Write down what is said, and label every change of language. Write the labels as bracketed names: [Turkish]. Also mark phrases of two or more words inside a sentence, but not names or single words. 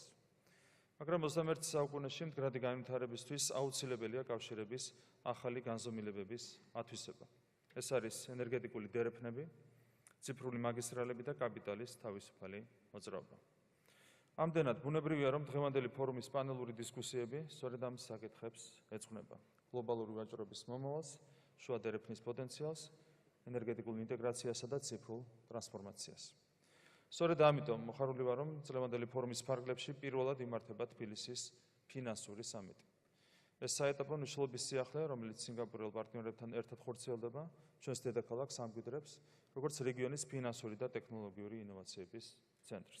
[Georgian] მაგრამ 21 საუკუნეში მდგრადი განვითარებისთვის აუცილებელია კავშირების ახალი განზომილებების ათვისება. ეს არის ენერგეტიკული დერეფნები, ციფრული მაგისტრალები და კაპიტალის თავისუფალი მოძრაობა. ამდენად ბუნებრივია, რომ დღევანდელი ფორუმის პანელური დისკუსიები სწორედ ამ საკითხებს ეძღვნება. გლობალური ვაჭრობის მომავალს, შუა დერეფნის პოტენციალს, ენერგეტიკულ ინტეგრაციასა და ციფრულ ტრანსფორმაციას. სწორედ ამიტომ მოხარული ვარ, რომ წლევანდელი ფორუმის ფარგლებში პირველად იმართება თბილისის ფინანსური სამიტი. ეს საეტაპო მნიშვნელობის სიახლე, რომელიც სინგაპურელ პარტნიორებთან ერთად ხორციელდება, ჩვენს დედაქალაქს ამკვიდრებს, როგორც რეგიონის ფინანსური და ტექნოლოგიური ინოვაციების ცენტრს.